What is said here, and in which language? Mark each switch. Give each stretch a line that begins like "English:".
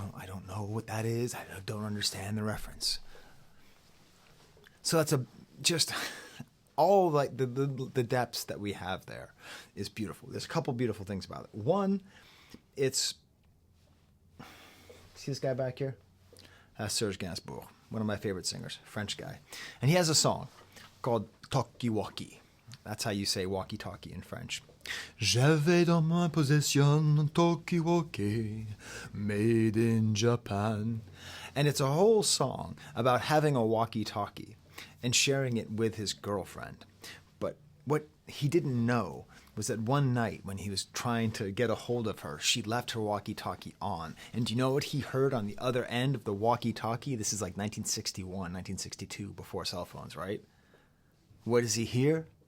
English: I don't know what that is. I don't understand the reference. So that's just all like the depths that we have there is beautiful. There's a couple beautiful things about it. One, it's, see this guy back here? Serge Gainsbourg, one of my favorite singers, French guy. And he has a song called Talkie Walkie. That's how you say walkie-talkie in French.
French: J'avais dans ma possession un talkie-walkie
English: made in Japan. And it's a whole song about having a walkie-talkie and sharing it with his girlfriend. But what he didn't know was that one night when he was trying to get a hold of her, she left her walkie-talkie on. And do you know what he heard on the other end of the walkie-talkie? This is like 1961, 1962, before cell phones, right? What does he hear?